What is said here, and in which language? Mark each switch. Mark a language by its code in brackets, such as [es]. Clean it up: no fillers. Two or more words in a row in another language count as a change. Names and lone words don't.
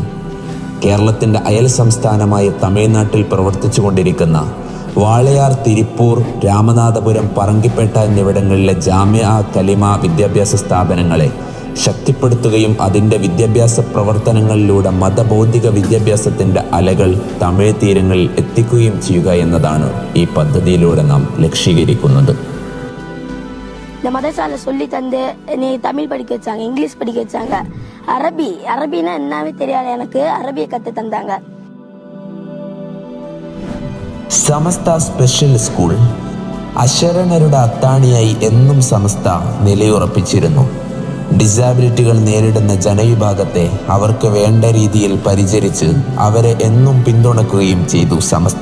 [ml] കേരളത്തിൻ്റെ അയൽ സംസ്ഥാനമായ തമിഴ്നാട്ടിൽ പ്രവർത്തിച്ചു കൊണ്ടിരിക്കുന്ന വാളയാർ, തിരുപ്പൂർ, രാമനാഥപുരം, പറങ്കിപ്പേട്ട എന്നിവിടങ്ങളിലെ ജാമിഅ കലിമ വിദ്യാഭ്യാസ സ്ഥാപനങ്ങളെ ശക്തിപ്പെടുത്തുകയും അതിൻ്റെ വിദ്യാഭ്യാസ പ്രവർത്തനങ്ങളിലൂടെ മതബൗദ്ധിക വിദ്യാഭ്യാസത്തിൻ്റെ അലകൾ തമിഴ് തീരങ്ങളിൽ എത്തിക്കുകയും ചെയ്യുക എന്നതാണ് ഈ പദ്ധതിയിലൂടെ നാം ലക്ഷ്യീകരിക്കുന്നത്. [ta] இந்த மதரசாவில் சொல்லி தந்து என்னை தமிழ் படிக்க வச்சாங்க, இங்கிலீஷ் படிக்க வச்சாங்க. அரபின்னா என்னவே தெரியாது எனக்கு, அரபியை கற்று தந்தாங்க. [ml] സമസ്ത സ്പെഷ്യൽ സ്കൂൾ. അശരണരുടെ അത്താണിയായി എന്നും സമസ്ത നിലയുറപ്പിച്ചിരുന്നു. ഡിസാബിലിറ്റികൾ നേരിടുന്ന ജനവിഭാഗത്തെ അവർക്ക് വേണ്ട രീതിയിൽ പരിചരിച്ച് അവരെ എന്നും പിന്തുണക്കുകയും ചെയ്തു സമസ്ത.